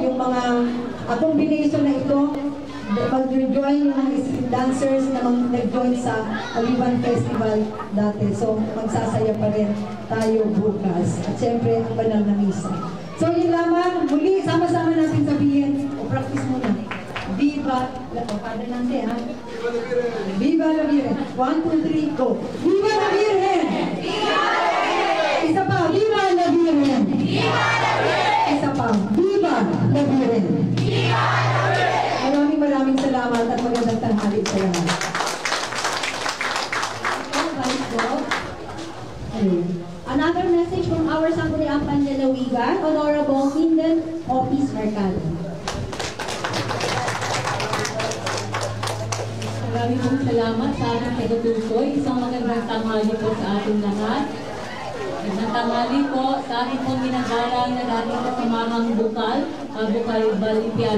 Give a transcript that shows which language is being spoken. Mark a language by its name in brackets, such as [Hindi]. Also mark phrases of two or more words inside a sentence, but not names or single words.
[Filipino] Yung mga combination na ito, mag-join yung mga [English] street dancers [Filipino] na nag-join sa Aliban Festival dati. So magsasaya pa rin tayo bukas. At syempre ang banal na misa. So yun lamang, muli sama-sama natin sabihin, o practice muna. [Spanish] Viva la Virgen, ha? Viva la Virgen. 1, 2, 3, go. Viva la Virgen! Viva la Virgen! [Filipino] Isa pa, [Spanish] Viva la Virgen! Viva la Virgen! [Filipino] Isa pa, [Spanish] Viva la Virgen! Viva la Virgen! [Filipino] Maraming salamat at magandang tanghali sa lahat. [English] Another message from our Sangguniang Panlalawigan, Honorable Minden Opis Mercado. [Filipino] Maraming pong salamat sa ating taga-tukoy. Isang magandang tanghali po sa ating lahat. Magandang tanghali po sa ating pong ginagalang na dating kasamahang bukal Balimpiada.